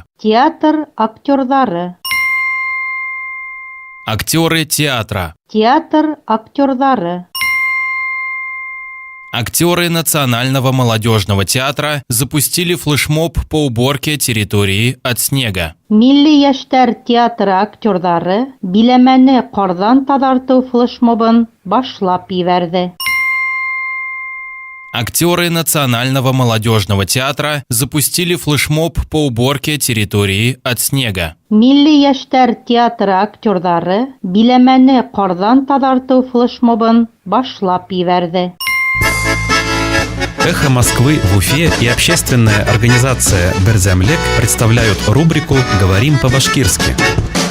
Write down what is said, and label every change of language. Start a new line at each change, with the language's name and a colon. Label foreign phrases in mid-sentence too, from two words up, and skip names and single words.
Bashkir: Театр актерлары.
Russian: Актеры театра.
Bashkir: Театр актерлары.
Russian: Актеры Национального молодежного театра запустили флешмоб по уборке территории от снега.
Bashkir: Milli Яшьтәр театры актерлары биләмәне кардан тазарту флешмобын башлап ибәрде.
Russian: Актеры Национального молодежного театра запустили флешмоб по уборке территории от снега.
Bashkir: Milli Яшьтәр театры актерлары биләмәне кардан тазарту флешмобын башлап ибәрде.
Russian: «Эхо Москвы» в Уфе и общественная организация «Берзямлек» представляют рубрику «Говорим по-башкирски».